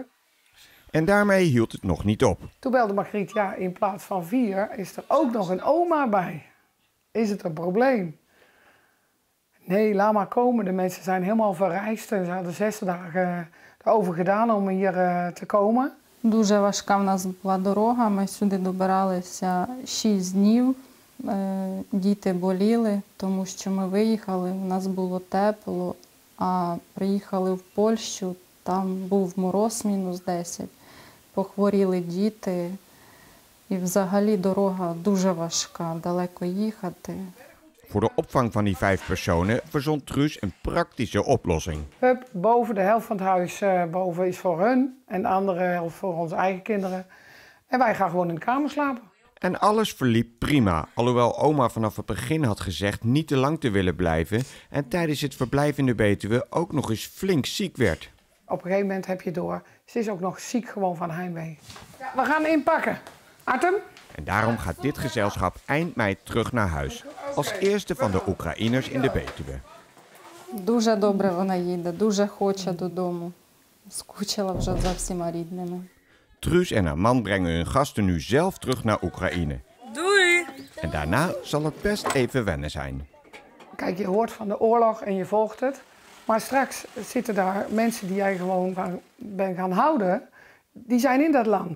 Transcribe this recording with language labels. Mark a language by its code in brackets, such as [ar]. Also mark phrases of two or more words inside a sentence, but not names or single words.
[nl] En daarmee hield het nog niet op. Toen belde Margriet, in plaats van 4 is er ook nog een oma bij. Is het een probleem? Nee, laat maar komen. De mensen zijn helemaal verreisd en ze hadden 6 dagen erover gedaan om hier te komen. [uk] Дуже важка в нас була дорога, ми сюди добиралися 6 днів, діти боліли, тому що ми виїхали, у нас було тепло, а приїхали в Польщу, там був мороз -10, похворіли діти і взагалі дорога дуже важка, далеко їхати. [nl] Voor de opvang van die 5 personen verzond Truus een praktische oplossing. Boven de helft van het huis boven is voor hun en de andere helft voor onze eigen kinderen. En wij gaan gewoon in de kamer slapen. En alles verliep prima, alhoewel oma vanaf het begin had gezegd niet te lang te willen blijven en tijdens het verblijf in de Betuwe ook nog eens flink ziek werd. Op een gegeven moment heb je door, ze is ook nog ziek gewoon van heimwee. Ja, we gaan inpakken. Artem? En daarom gaat dit gezelschap eind mei terug naar huis. Als eerste van de Oekraïners in de Betuwe. [uk] Дуже добре вона їде, дуже хоче додому. Скучила вже за всіма рідними. [nl] Truus en haar man brengen hun gasten nu zelf terug naar Oekraïne. Doei! En daarna zal het best even wennen zijn. Kijk, je hoort van de oorlog en je volgt het. Maar straks zitten daar mensen die jij gewoon bent gaan houden. Die zijn in dat land.